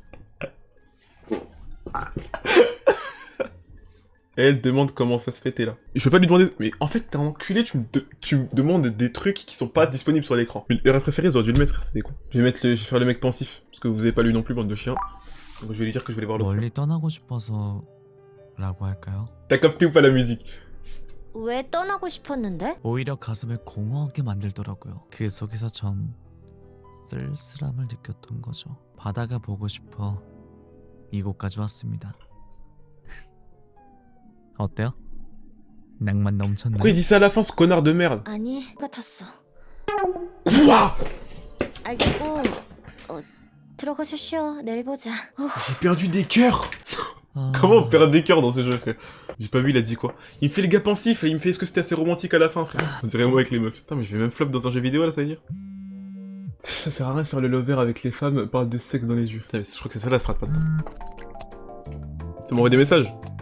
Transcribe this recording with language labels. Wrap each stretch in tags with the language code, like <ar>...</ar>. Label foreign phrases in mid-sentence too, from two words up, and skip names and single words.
<fr>Elle demande comment ça se fait, t'es là. Et je peux pas lui demander, mais en fait t'es un enculé, tu me demandes des trucs qui sont pas disponibles sur l'écran. Mais l'heure préférée, ils auraient dû le mettre, frère, c'est des cons. Je vais faire le mec pensif, parce que vous avez pas lu non plus, bande de chiens. Donc je vais lui dire que je vais aller voir l'océan.</fr> <ko>멀리 떠나고 싶어서 라고 할까요?</ko> <fr>T'as capté ou pas la musique?</fr> <ko>왜 떠나고 싶었는데? 오히려 가슴을 공허하게 만들더라고요. 그 속에서 전 쓸쓸함을 느꼈던 거죠. 바다가 보고 싶어 이곳까지 왔습니다. 어때요? 낭만 넘쳤나요?</ko> <fr>Pourquoi il dit ça à la fin, ce connard de merde?</fr> <ko>아니, 같았어.</ko> <fr>Quoi?</fr> <ko>알겠고, 들어가서 쉬어. 내일 보자.</ko> <fr>J'ai perdu des cœurs.</fr> <ko>아...</ko> <fr>Comment on perd des cœurs dans ce jeu, frère? J'ai pas vu, il a dit quoi? Il me fait le gars pensif, et il me fait est-ce que c'était assez romantique à la fin, frère? On dirait moi avec les meufs. Putain, mais je vais même flop dans un jeu vidéo là, ça veut dire? Ça sert à rien de faire le lover avec les femmes, parle de sexe dans les yeux. Putain, mais je crois que c'est ça la strat maintenant. Tu m'envoies des messages?</fr>